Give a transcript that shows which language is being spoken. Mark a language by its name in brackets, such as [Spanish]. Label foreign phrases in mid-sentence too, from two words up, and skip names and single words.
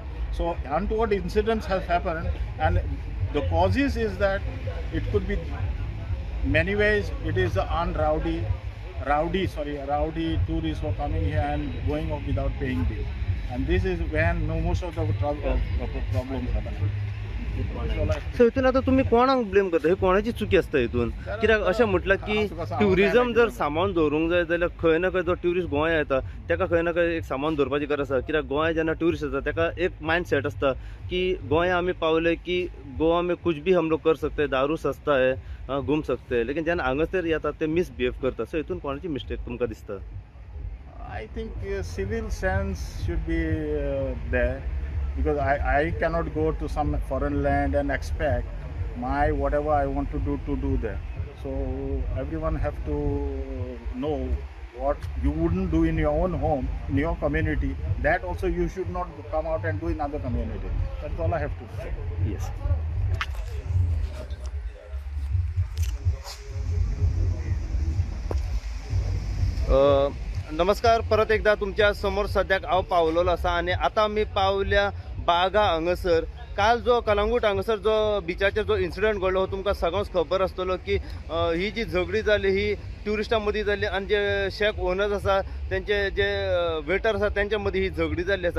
[English] So untoward incidents have happened, and the causes is that it could be many ways. It is the rowdy tourists who are coming here and going off without paying bill, and this is when most of the problems happen. [Konkani] सो हितून आता तुम्ही कोणाक ब्लेम करता? हे कोणाची चुकी असता हितून? कित्याक अशें म्हटलां की ट्युरिजम जर सामान दवरूंक जाय जाल्यार खंय ना खंय जो ट्युरिस्ट गोंया येता तेका खंय ना खंय एक सामान दवरपाची गरज आसा. कित्याक गोंया जेन्ना ट्युरिस्ट येता तेका एक मायंड सेट आसता की गोंया आमी पावले की [Hindi] गोवा में कुछ भी हम लोग कर सकते हैं, दारू सस्ता है, घूम सकते हैं. [Konkani] लेकिन जेन्ना हांगासर येता ते मिसबिहेव करता. सो हितून कोणाची मिस्टेक तुमकां दिसता? [English] I think civil sense should be there, because I cannot go to some foreign land and expect my whatever I want to do there. So everyone have to know what you wouldn't do in your own home, in your community, that also you should not come out and do in other community. That's all I have to say. Yes. [Konkani] नमस्कार. परत एकदा तुमच्या समोर सद्याक हांव पावलेलो आसा आनी आतां आमी पावल्या बागा हांगासर. काल जो कलंगूट हांगासर जो बिचाचेर जो इन्सिडंट घडलो तुमकां सगळ्यांक खबर आसतलो की ही जी झगडी जाली ही ट्युरिस्टां मदीं जाल्ली आनी जे [English] shack owners [Konkani] आसा तेंचे जे वेटर आसा तेंच्या मदीं ही झगडी जाल्ली आसा.